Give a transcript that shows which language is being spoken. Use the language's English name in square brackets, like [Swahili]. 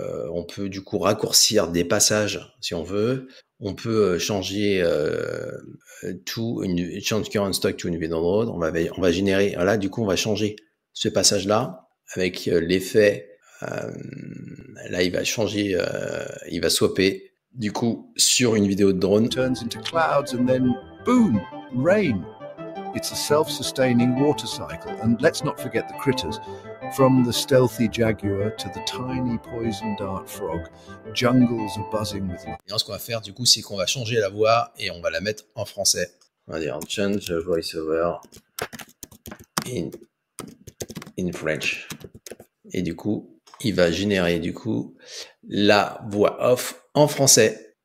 [French] On peut du coup raccourcir des passages si on veut. On peut changer [English] change current stock to [French] une [English] video download. [French] On va générer. Là, du coup, on va changer ce passage-là avec l'effet. Là, il va changer, il va swapper du coup sur une vidéo de drone. [English] Turns into clouds and then boom, rain. It's a self-sustaining water cycle. And let's not forget the critters. From the stealthy jaguar to the tiny poison dart frog, jungles are buzzing with life. [French] Et ce qu'on va faire du coup, c'est qu'on va changer la voix et on va la mettre en français. On va dire [English] change voiceover in French. [French] Et du coup, il va générer du coup la voix off en français.